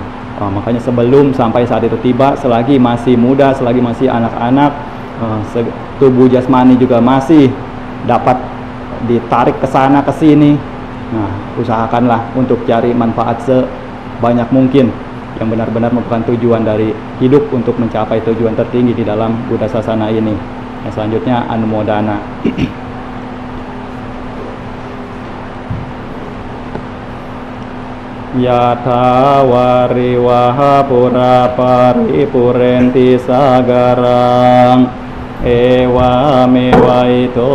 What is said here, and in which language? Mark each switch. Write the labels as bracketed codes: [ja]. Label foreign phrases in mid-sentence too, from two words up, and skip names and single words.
[id] Makanya sebelum sampai saat itu tiba, selagi masih muda, selagi masih anak-anak, tubuh jasmani juga masih dapat ditarik ke sana ke sini. Nah, usahakanlah untuk cari manfaat sebanyak mungkin yang benar-benar merupakan tujuan dari hidup untuk mencapai tujuan tertinggi di dalam Buddha Sasana ini. Selanjutnya anumodana. [pi] Yatha wariwaha pura paripurenti sagarang ewa mewa ito